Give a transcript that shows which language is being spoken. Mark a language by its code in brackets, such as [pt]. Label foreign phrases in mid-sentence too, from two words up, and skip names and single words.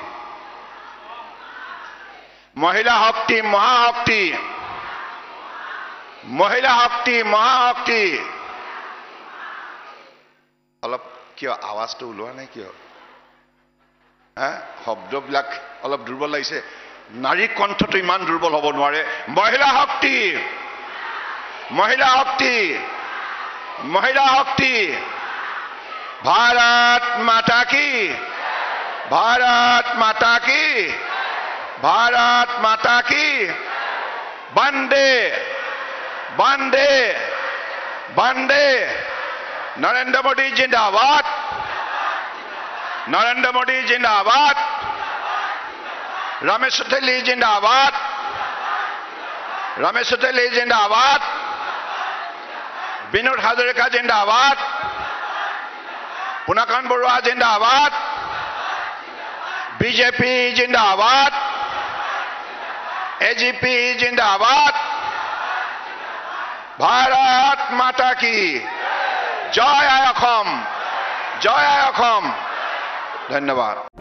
[as] মহিলা শক্তি মহাশক্তি মহিলা শক্তি মহাশক্তি অলপ কিয় আৱাজটো ওলোৱা নাই কিয় শব্দবিলাক অলপ দুৰ্বল লাগিছে নাৰী কণ্ঠটো ইমান দুৰ্বল হ'ব নোৱাৰে মহিলা শক্তি মহিলা শক্তি মহিলা শক্তি [hi] भारत माता कि भारत माता कि भारत माता कि वन्दे वन्दे वन्दे नरेंद्र मोदी जिंदाबाद नरेंद्र मोदी जिंदाबाद रमेश तेली जिंदाबाद रमेश तेली जिंदाबाद विनोद हाजरिका जिंदाबाद पुनाकांत बरुआ जिंदाबाद बीजेपी जिंदाबाद एजीपी जिंदाबाद भारत माता की [as] জয় আই অসম জয় আই অসম ধন্যবাদ